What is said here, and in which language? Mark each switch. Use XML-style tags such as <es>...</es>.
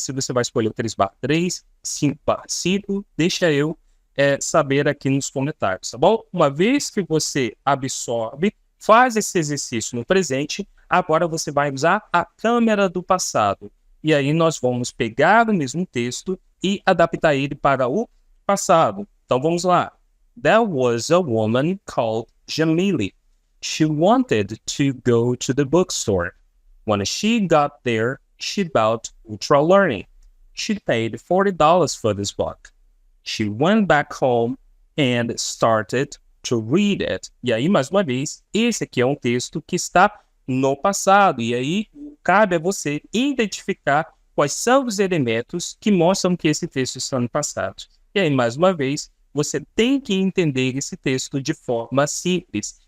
<pt>Se você vai escolher o 3/3, 5/5, deixa eu saber aqui nos comentários, tá bom? Uma vez que você absorve, faz esse exercício no presente, agora você vai usar a câmera do passado. E aí nós vamos pegar o mesmo texto e adaptar ele para o passado. Então vamos lá.</pt> <en>There was a woman called Jamili. She wanted to go to the bookstore. When she got there, she bought Ultra Learning. She paid $40 for this book. She went back home and started to read it.</en> <pt>E aí, mais uma vez, esse aqui é um texto que está no passado. E aí, cabe a você identificar quais são os elementos que mostram que esse texto está no passado. E aí, mais uma vez, você tem que entender esse texto de forma simples.</pt>